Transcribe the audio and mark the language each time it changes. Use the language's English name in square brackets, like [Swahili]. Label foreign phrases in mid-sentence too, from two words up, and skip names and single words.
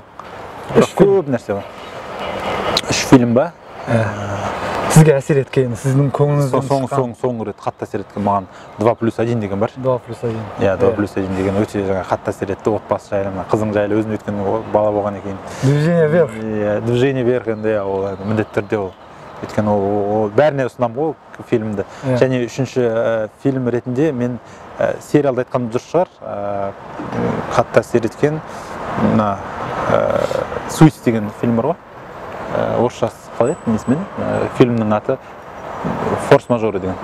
[Kazakh] Көп нәрсе бар. 3 фильм ба? Сізге әсер еткен, сіздің көңіліңізден шыққан. Соңғы рет қатты әсер еткен маған 2+1 деген бар. 2+1. Иә, 2+1 деген өте жаңа қатты әсер етті. Отбасы жайлы, қызың жайлы, өзің өткен бала болған екен. Движение вверх. Иә, движение вверх енді ол міндетті түрде ол. Өйткені ол бәріне ұсынамын ғой фильмді. Және үшінші фильм ретінде мен сериалды айтқаным дұрыс шығар. Қатты әсер еткен «Суиц» деген фильм бар ғой. Орысшасы қалай еді несімен? Фильмнің аты «Форс-мажоры» деген.